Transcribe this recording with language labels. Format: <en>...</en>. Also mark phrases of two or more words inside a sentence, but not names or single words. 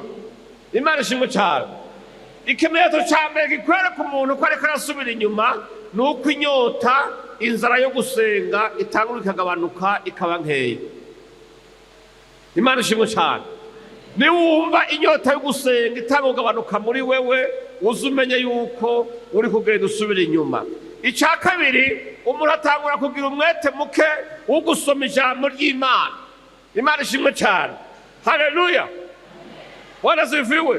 <rn>Imana ishimwe cyane. Ikimenyetso cya mbere gikwereka umuntu ko ariko arasubira inyuma ni uko inyota, inzara yo gusenga itangura ikagabanuka ikaba nkeya. Imana ishimwe cyane. Niwumva inyota yo gusenga itangura kugabanuka muri wewe, uzumenye yuko uri kugenda usubira inyuma. Icya kabiri, umuntu atangura kugira umwete muke wo gusoma ijambo ry'Imana. Imana ishimwe cyane, haleluya.</rn> <sw>Bwana asifiwe.</sw>